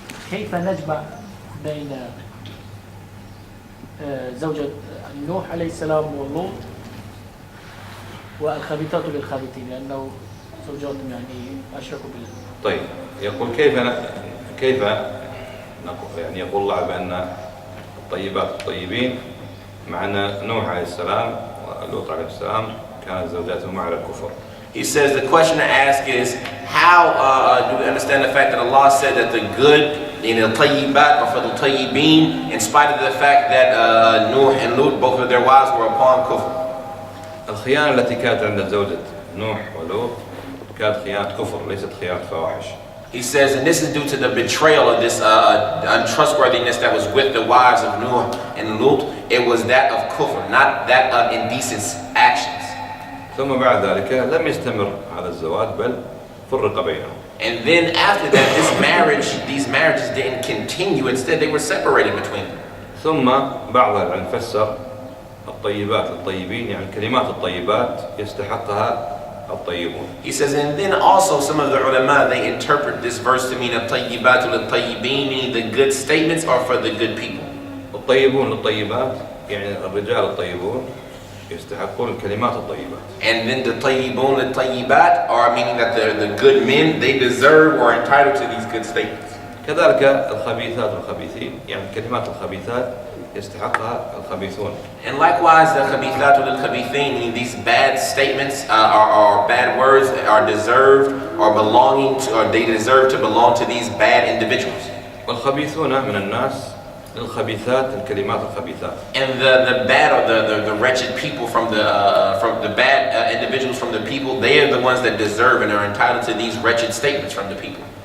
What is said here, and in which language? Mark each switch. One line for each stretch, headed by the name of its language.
Arabic: كيف نجمع بين زوجة نوح عليه السلام ولوط والخبيثات للخابثين لأنه زوجات يعني أشركوا بالله. طيب يقول كيف يعني يقول الله بأن الطيبات الطيبين مع أن نوح عليه السلام ولوط عليه السلام كانت زوجاتهما على الكفر.
English: He says the question to ask is how do we understand the fact that Allah said that the good in the tayyibat or for the tayyibin in spite of the fact that Nuh and Lut both of their wives were upon kufr.
Arabic: الخيانة التي كانت عند زوجة نوح ولوط كانت خيانة كفر ليست خيانة فواحش.
English: He says, and this is due to the betrayal of this untrustworthiness that was with the wives of Nuh and Lut. It was that of kufr, not that of indecent actions.
Arabic: ثم بعد ذلك لم يستمر هذا الزواج بل فرق بينهم.
English: And then after that, these marriages didn't continue. Instead, they were separated between them.
Arabic: ثم بعض العلماء فسر الطيبات للطيبين يعني الكلمات الطيبات يستحقها الطيبون.
English: He says, and then also some of the ulama, they interpret this verse to mean
Arabic: الطيبات للطيبين,
English: meaning the good statements are for the good people.
Arabic: الطيبون للطيبات يعني الرجال الطيبون يستحقون الكلمات الطيبات.
English: And then the
Arabic: طيبون للطيبات
English: are meaning that the good men, they deserve or are entitled to these good statements.
Arabic: كذلك الخبيثات والخبيثين يعني الكلمات الخبيثات يستحقها الخبيثون.
English: And likewise the
Arabic: خبيثات للخبيثين,
English: meaning these bad statements or bad words are deserved or belonging to, or they deserve to belong to these bad individuals.
Arabic: والخبيثون من الناس للخبيثات الكلمات الخبيثات.
English: And the bad or the wretched people from the bad individuals from the people, they are the ones that deserve and are entitled to these wretched statements from the people.